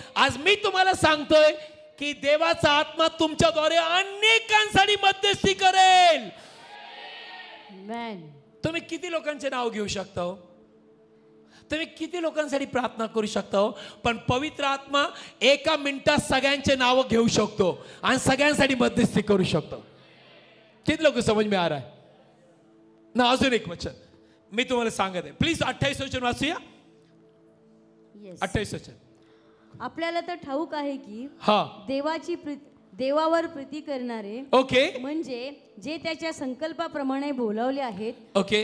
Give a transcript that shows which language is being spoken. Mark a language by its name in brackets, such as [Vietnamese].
[Marathi] आज मी तुम्हाला सांगतोय की देवाचा आत्मा तुमच्याद्वारे अनेकांसाठी मध्यस्थी करेल. तुम्ही किती लोकांचे नाव घेऊ शकता हो? तुम्ही किती लोकांसाठी प्रार्थना करू शकता हो? पण पवित्र आत्मा एका मिनिटात सगळ्यांचे नाव घेऊ शकतो आणि सगळ्यांसाठी मध्यस्थी करू शकतो. [Hindi] किती लोक समज में आ रहा है ना? [Marathi] अजून एक वचन मी तुम्हाला सांगत आहे. प्लीज 28 वचन वाचूया. 28 वचन. आपल्याला तर ठाऊक आहे की हा देवावर प्रीती करणारे, ओके, म्हणजे जे त्याच्या संकल्पाप्रमाणे बोलावले आहेत, ओके,